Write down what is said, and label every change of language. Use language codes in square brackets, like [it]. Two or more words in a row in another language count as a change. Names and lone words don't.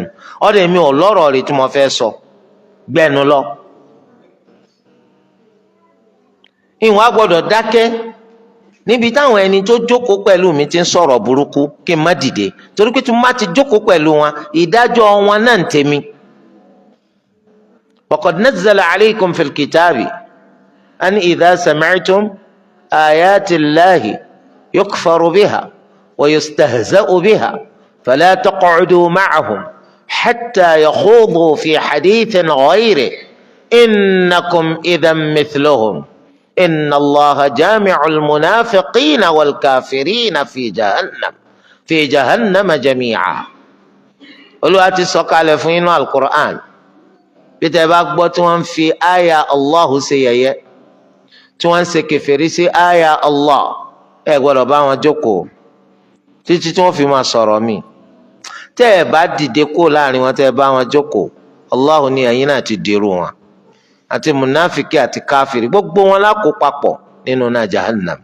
[yo] ọ̀rẹ́ mi ò lọ́rọ̀ rẹ̀ tí mo fẹ́ sọ gbẹ́nu lọ. ìwọ̀n á gbọ́dọ̀ dákẹ́ níbi táwọn ẹni tó jókòó pẹ̀lú mi ti ń sọ̀rọ̀ burúkú kí n má dìde torí pé tí mo bá ti jókòó pẹ̀lú wọn ìdájọ́ wọn náà ń tèmi. [ar] وقد نزل عليكم في الكتاب أن إذا سمعتم آيات الله يكفر بها ويستهزأ بها فلا تقعدوا معهم حتى يخوضوا في حديث غيره إنكم إذا مثلهم إن الله جامع المنافقين والكافرين في جهنم جميعا. [yo] Olúwa ti sọ̀kalẹ̀ fún yín nínú Al-Qur'an bí tẹ́ bá gbọ́ tí wọ́n ń fi àyà Allah ṣe yẹ̀yẹ́ tí wọ́n ń ṣe kèfèrí sí àyà Allah ẹ gbọ́dọ̀ bá wọn jókòó títí tí wọ́n fi máa sọ̀rọ̀ mi. tẹ́ ẹ bá dìde kó láàrin wọn tẹ́ ẹ bá wọn jókòó Allah ní ẹ̀yin náà ti dèrò wọn àti munafiki àti káfíìrì gbogbo wọn lákò papọ̀ nínú náà jahannam.